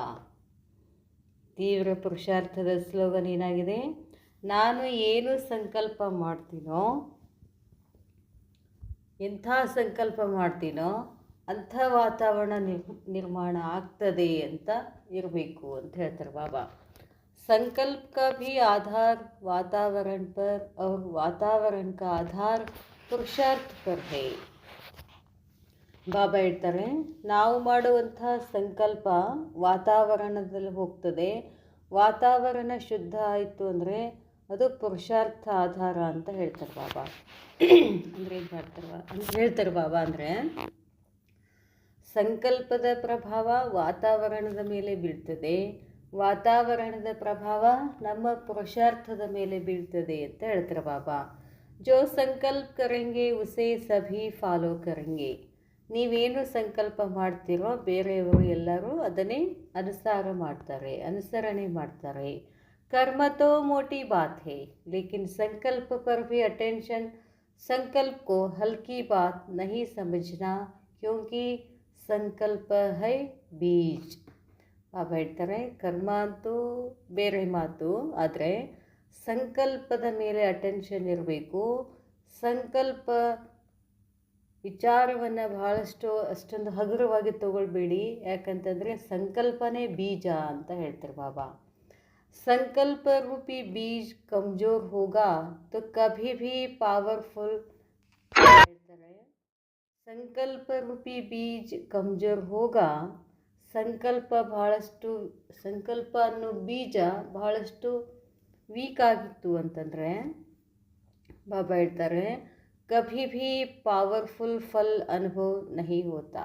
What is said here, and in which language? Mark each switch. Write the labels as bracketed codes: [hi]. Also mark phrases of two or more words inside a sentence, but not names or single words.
[kn] ತೀವ್ರ ಪುರುಷಾರ್ಥದ ಸ್ಲೋಗನ್ ಏನಾಗಿದೆ? ನಾನು ಏನು ಸಂಕಲ್ಪ ಮಾಡ್ತೀನೋ, ಎಂಥ ಸಂಕಲ್ಪ ಮಾಡ್ತೀನೋ ಅಂಥ ವಾತಾವರಣ ನಿರ್ಮಾಣ ಆಗ್ತದೆ ಅಂತ ಇರಬೇಕು ಅಂತ ಹೇಳ್ತಾರೆ ಬಾಬಾ. [hi] संकल्प का भी आधार वातावरण पर और वातावरण का आधार पुरुषार्थ पर है. [kn] ಬಾಬಾ ಹೇಳ್ತಾರೆ, ನಾವು ಮಾಡುವಂಥ ಸಂಕಲ್ಪ ವಾತಾವರಣದಲ್ಲಿ ಹೋಗ್ತದೆ. ವಾತಾವರಣ ಶುದ್ಧ ಆಯಿತು ಅಂದರೆ ಅದು ಪುರುಷಾರ್ಥ ಆಧಾರ ಅಂತ ಹೇಳ್ತಾರೆ ಬಾಬಾ. ಅಂದರೆ ಏನು ಹೇಳ್ತಾರೆ ಬಾಬಾ ಅಂದರೆ, ಸಂಕಲ್ಪದ ಪ್ರಭಾವ ವಾತಾವರಣದ ಮೇಲೆ ಬೀಳ್ತದೆ, ವಾತಾವರಣದ ಪ್ರಭಾವ ನಮ್ಮ ಪುರುಷಾರ್ಥದ ಮೇಲೆ ಬೀಳ್ತದೆ ಅಂತ ಹೇಳ್ತಾರೆ ಬಾಬಾ. [hi] जो संकल्प करेंगे उसे सभी फॉलो करेंगे. [kn] ನೀವೇನು ಸಂಕಲ್ಪ ಮಾಡ್ತೀರೋ ಬೇರೆಯವರು ಎಲ್ಲರೂ ಅದನ್ನೇ ಅನುಸರಣೆ ಮಾಡ್ತಾರೆ. [hi] कर्म तो मोटी बात है, लेकिन संकल्प पर भी अटेंशन. संकल्प को हल्की बात नहीं समझना, क्योंकि संकल्प है बीज. [kn] ಬಾಬಾ ಹೇಳ್ತಾರೆ, ಕರ್ಮ ಅಂತೂ ಬೇರೆ ಮಾತು, ಆದರೆ ಸಂಕಲ್ಪದ ಮೇಲೆ ಅಟೆನ್ಷನ್ ಇರಬೇಕು. ಸಂಕಲ್ಪ ವಿಚಾರವನ್ನು ಬಹಳಷ್ಟು ಅಷ್ಟೊಂದು ಹಗುರವಾಗಿ ತಗೊಳ್ಬೇಡಿ. ಯಾಕಂತಂದರೆ ಸಂಕಲ್ಪನೇ ಬೀಜ ಅಂತ ಹೇಳ್ತಾರೆ ಬಾಬಾ. [hi] संकल्प रूपी बीज कमजोर होगा तो कभी भी पावरफुल ಹೇಳ್ತಾರೆ. संकल्प रूपी बीज कमजोर होगा. [kn] ಸಂಕಲ್ಪ ಅನ್ನೋ ಬೀಜ ಬಹಳಷ್ಟು ವೀಕ್ ಆಗಿತ್ತು ಅಂತಂದರೆ ಬಾಬಾ ಹೇಳ್ತಾರೆ [hi] कभी भी पावरफुल फल अनुभव नहीं होता.